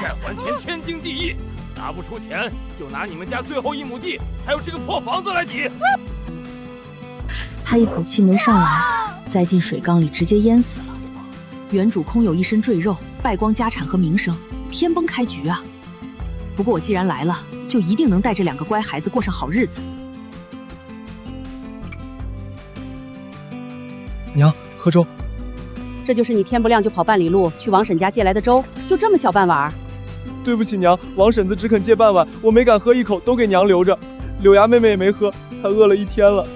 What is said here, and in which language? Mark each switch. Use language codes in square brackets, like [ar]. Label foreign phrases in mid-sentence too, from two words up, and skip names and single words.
[zh] 还钱天经地義，拿不出錢就拿你們家最後1畝地，還有這個破房子來抵。他一口氣沒上來，栽進水缸裡直接淹死了。原主空有一身贅肉，敗光家產和名聲，天崩開局啊！不過我既然來了，就一定能帶這2個乖孩子過上好日子。娘，喝粥。這就是你天不亮就跑半里路去王婶家借來的粥，就這麼小半碗？对不起娘，王婶子只肯借半碗，我沒敢喝一口，都給娘留着。柳芽妹妹也沒喝，她餓了1天了。